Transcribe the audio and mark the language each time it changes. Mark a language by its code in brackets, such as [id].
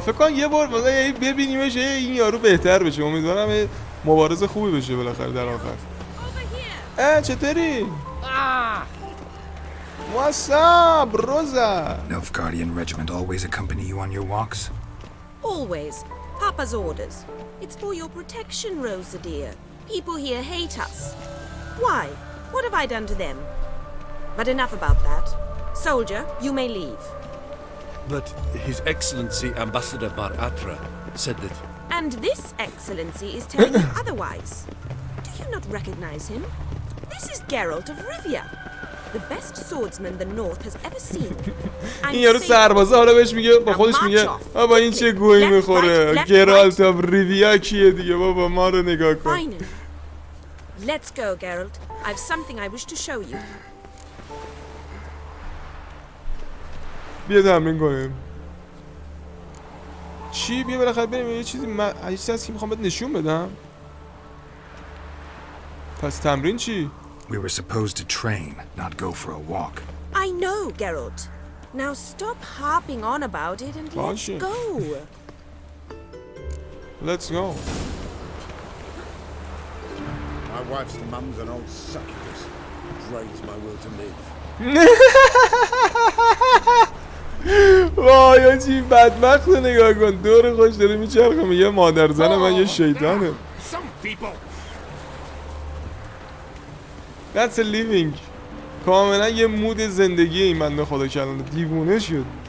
[fa] فکر کنم یه بار مثلا ببینیمش این یارو بهتر بشه. امیدوارم مبارزه خوبی بشه بالاخره در آخر. چطوری؟ [en] What's up, Rosa? Nilfgaardian regiment always accompany you on your walks? Always. Papa's orders. It's for your protection, Rosa dear. People here hate us. Why? What have I done to them? But enough about that. Soldier, you may leave. But His Excellency Ambassador Baratra said that... And this Excellency is telling you otherwise. Do you not recognize him? This is Geralt of Rivia. The best swordsman the North has ever seen. [fa] این یارو سربازه حالا بهش میگه با خودش میگه بابا این چه گویی میخوره. گرالت آف ریویا کیه دیگه بابا ما رو نگاه کن. [en] Let's go, Geralt. I've something I wish to show you. [fa] بیا تمرین کنیم. چی؟ بیا بالاخره بریم یه چیزی من یه چیزی هست که میخوام بهت نشون بدم. پس تمرین چی؟ [en] We were supposed to train, not go for a walk. I know, Geralt. Now stop harping on about it and let's go. Let's go. My wife's mum's an old succubus. Drains my will to live. [fa] وای چی بدبخت نگاه کن دور خوش داره میچرخه میگه مادر زن من یه شیطانه. [en] That's a living. [fa] کاملا یه مود زندگی این بنده خدا کلانه دیوونه شد.